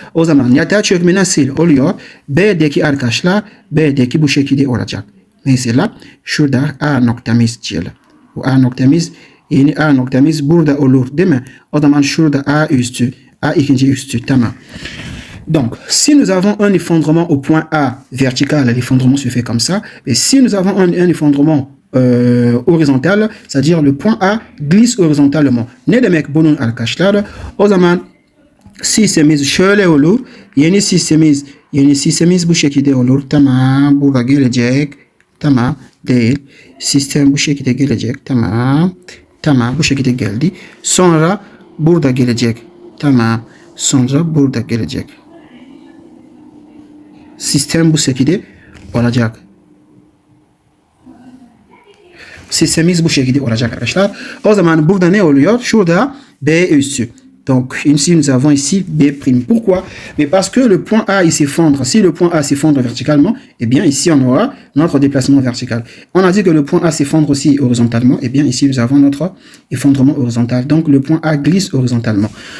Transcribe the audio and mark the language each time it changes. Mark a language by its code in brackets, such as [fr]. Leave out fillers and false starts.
[tr] O zaman yatay çökme nasıl oluyor? B'deki arkadaşlar, B'deki bu şekilde olacak. Mesela şurada A noktamız diyelim. Bu A noktamız, yeni A noktamız burada olur değil mi? O zaman şurada A üstü, A ikinci üstü. Tamam. [fr] Donc, si nous avons un effondrement au point A vertical, l'effondrement se fait comme ça. Et si nous avons un effondrement horizontal, c'est-à-dire le point A glisse horizontalement. [tr] Ne demek bunun arkadaşlar? O zaman sistemimiz şöyle olur. Yeni sistemimiz bu şekilde olur. Tamam. Burada gelecek. Tamam. Değil. Sistem bu şekilde gelecek. Tamam. Tamam. Bu şekilde geldi. Sonra burada gelecek. Tamam. Sonra burada gelecek. Sistem bu şekilde olacak. Sistemimiz bu şekilde olacak arkadaşlar. O zaman burada ne oluyor? Şurada B üssü. [fr] Donc ici nous avons ici B'. Pourquoi? Mais parce que le point A il s'effondre. Si le point A s'effondre verticalement, eh bien ici on aura notre déplacement vertical. On a dit que le point A s'effondre aussi horizontalement. Eh bien ici nous avons notre effondrement horizontal. Donc le point A glisse horizontalement.